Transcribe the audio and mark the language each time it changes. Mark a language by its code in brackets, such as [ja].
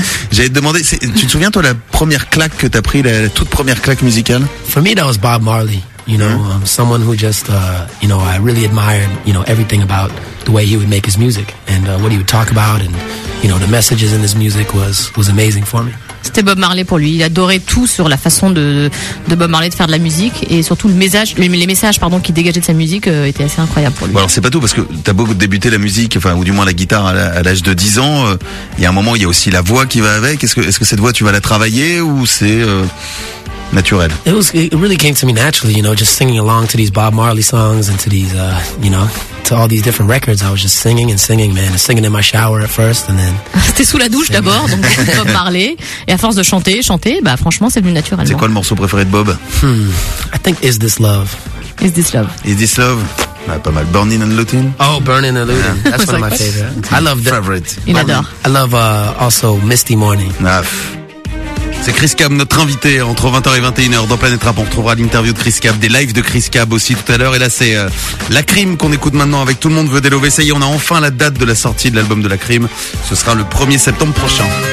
[fr] J'allais te demander, tu te souviens, toi, la première claque que t'as pris, la toute première claque musicale? [en] For me, that was Bob Marley. You know, someone who just, you know, I really admired, you know, everything about the way he would make his music and what he would talk about and, you know, the messages in his music was amazing for me. [fr] C'était Bob Marley pour lui. Il adorait tout sur la façon de Bob Marley de faire de la musique et surtout les messages qu'il dégageait de sa musique étaient assez incroyables pour lui. Bon, alors c'est pas tout parce que t'as beau débuter la musique, enfin ou du moins la guitare à l'âge de 10 ans, il y a un moment il y a aussi la voix qui va avec. Est-ce que cette voix tu vas la travailler ou c'est naturel? [en] It really came to me naturally, you know, just singing along to these Bob Marley songs and to these, you know, to all these different records. I was just singing and singing, man, and singing in my shower at first, and then. [fr] C'était sous la douche d'abord, donc Bob Marley, et à force de chanter, bah franchement, c'est venu naturellement. C'est quoi le morceau préféré de Bob? [en] I think Is This Love. Is This Love. [fr] Is This Love. Ah, pas mal. Burning and Looting. [en] Oh, Burning and Looting. Yeah. That's one of my favorites. I love that. Favorite. [fr] Il adore. [en] I love also Misty Morning. Naf. [fr] C'est Chris Cab, notre invité, entre 20h et 21h dans Planète Rap. On retrouvera l'interview de Chris Cab, des lives de Chris Cab aussi tout à l'heure. Et là, c'est La Crime qu'on écoute maintenant avec Tout le monde veut délover. Ça y est, on a enfin la date de la sortie de l'album de La Crime. Ce sera le 1er septembre prochain.